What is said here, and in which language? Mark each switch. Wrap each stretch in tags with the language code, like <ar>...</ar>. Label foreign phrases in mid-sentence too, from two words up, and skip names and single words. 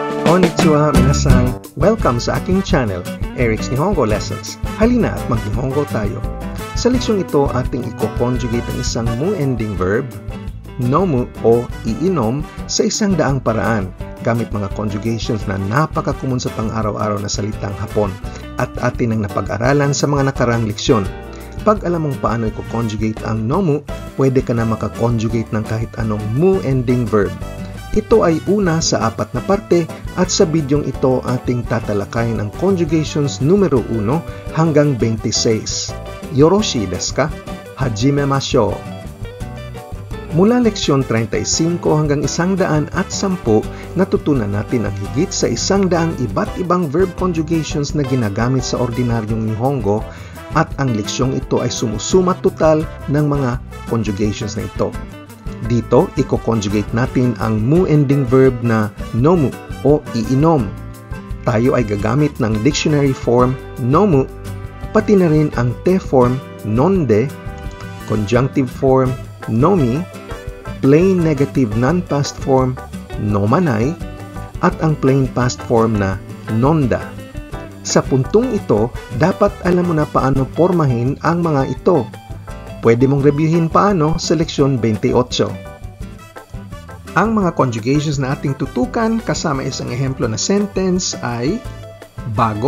<ja>こんにちは皆さん!</ja> <tl>Welcome sa aking channel, Eric's Nihongo Lessons. Halina at mag-Nihongo tayo. Sa leksyon ito, ating i-conjugate ang isang</tl> <en>mu-ending verb,</en> <tl>nomu o iinom, sa isang daang paraan gamit mga conjugations na napaka-common sa pang-araw-araw na salitang Hapon at atin ang napag-aralan sa mga nakarang leksyon. Pag alam mong paano i-conjugate ang nomu, pwede ka na makakonjugate ng kahit anong</tl> <en>mu-ending verb.</en> <tl>Ito ay una sa 4 na parte at sa bidyong ito ating tatalakayin ang conjugations numero 1 hanggang 26.</tl> <ja>よろしいですか？始めましょう!</ja> <tl>Mula leksyon 35 hanggang 110, natutunan natin ang higit sa 100 iba't ibang</tl> <en>verb conjugations</en> <tl>na ginagamit sa ordinaryong Nihongo at ang leksyong ito ay sumusuma total ng mga conjugations na ito. Dito, i-conjugate natin ang</tl> <en>mu-ending verb</en> <tl>na nomu o iinom. Tayo ay gagamit ng</tl> <en>dictionary form</en> <tl>nomu, pati na rin ang</tl> <en>te form</en> <tl>nonde,</tl> <en>conjunctive form</en> <tl>nomi,</tl> <en>plain negative non-past form</en> <tl>nomanai, at ang</tl> <en>plain past form</en> <tl>na nonda. Sa puntong ito, dapat alam mo na paano pormahin ang mga ito. Pwede mong reviewin paano sa leksyon 28. Ang mga conjugations na ating tutukan kasama isang ehemplo na sentence ay bago</tl>